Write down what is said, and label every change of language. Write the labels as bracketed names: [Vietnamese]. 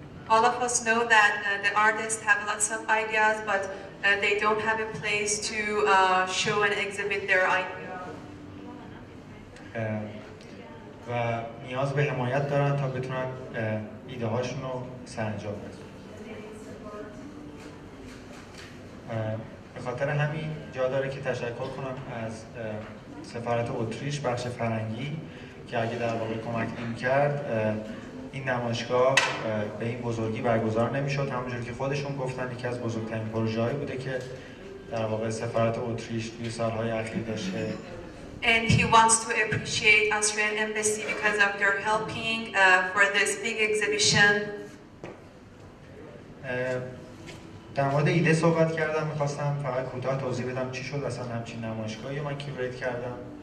[English] All of us know that the artists have lots of ideas, but they don't have a place to show and exhibit their ideas. [Persian] و نیاز به حمایت دارن تا بتونن ایده هاشون رو سرانجام برسونن. به خاطر همین جا داره که تشکر کنم از سفارت اتریش بخش فرهنگی که اگه در واقع کمک نمی‌کرد این نمایشگاه به این بزرگی برگزار نمی‌شد. همونجوری که خودشون گفتن یکی از بزرگترین پروژه‌هایی بوده که در واقع سفارت اتریش توی سال‌های اخیر داشته. [English] And he wants to appreciate Austrian Embassy because of their helping for this big exhibition. [Persian] در مورد ایده صحبت کردم، می‌خواستم فقط کوتاه توضیح بدم چی شد اصلا همچین نمایشگاهی من کیوریت کردم.